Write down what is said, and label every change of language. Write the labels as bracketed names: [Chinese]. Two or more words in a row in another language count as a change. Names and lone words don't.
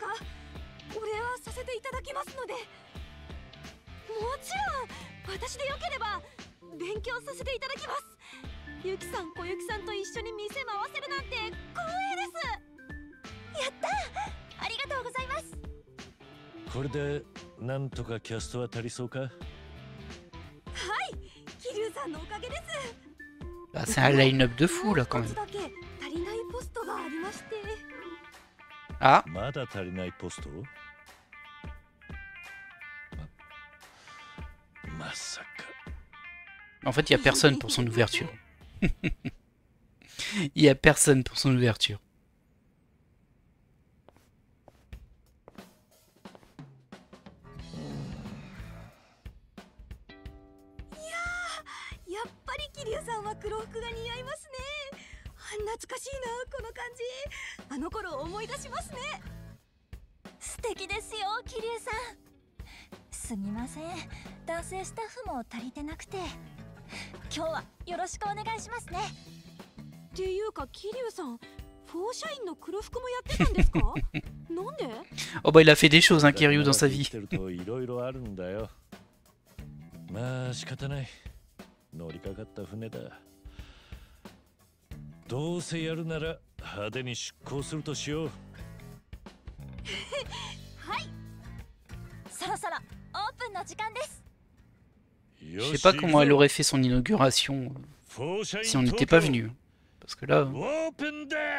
[Japanese] お礼はさせていただきますので。もちろん私でよければ勉強させていただきます。ゆきさん、小雪さんと一緒に店回せるなんて光栄です。やったー、ありがとうございます。これでなんとかキャストは足りそうか。はい、桐生さんのおかげです。 [French] Bah, c'est un line-up de fou là quand [Japanese] もう [French] même. [Japanese] 一つだけ足りないポストがありまして。 Ah, まだ足りないポスト？まさか。 [French] en fait, il y a personne pour son ouverture. Il y a personne pour son ouverture. [Japanese] やっぱり桐生さんは黒服が似合いますね。懐かしいなこの感じ。あの頃を思い出しますね。素敵ですよ桐生さん。すみません、男性スタッフも足りてなくて、今日はよろしくお願いしますね。っていうか桐生さん、フォーシャインの黒服もやってたんですか？なんで？ [French] Oh bah il a fait des choses, hein, Kiryu, dans sa vie. [Japanese] 生きてるといろいろあるんだよ。まあ仕方ない。乗りかかった船だ。どうせやるなら派手に出航するとしよう。そろそろオープンの時間です。 [French] Je sais pas comment elle aurait fait son inauguration si on n'était pas venu. Parce que là... [Japanese] オープンだ。